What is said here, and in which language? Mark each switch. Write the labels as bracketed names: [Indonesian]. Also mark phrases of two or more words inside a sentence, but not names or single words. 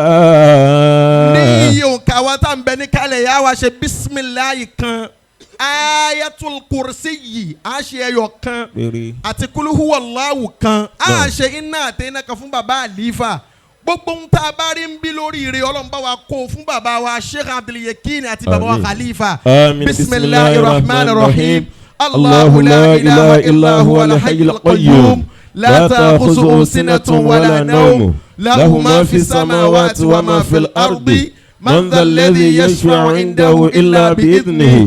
[Yoruba] Ní òǹkà wa tá ń bẹ ní kálẹ̀ yà wá ṣe bísímìláì kan. Ayatul kursi yìí a ṣe ẹyọ kan àti kúlúhù wàláwù kan a ṣe iná àtẹnà kan fún bàbá àlífà. Gbogbo ń tá a bá rí ń bí lórí ire Ọlọ́run bá wa kó fún bàbá wa Sheikh Abdulyekeen àti bàbá wa Khalifa. [Arabic] بسم الله الرحمن الرحيم الله لا إله إلا هو الحي القيوم. لا تأخذه سنة ولا نوم له ما في السماوات وما في الأرض. من ذا الذي يشفع عنده إلا بإذنه.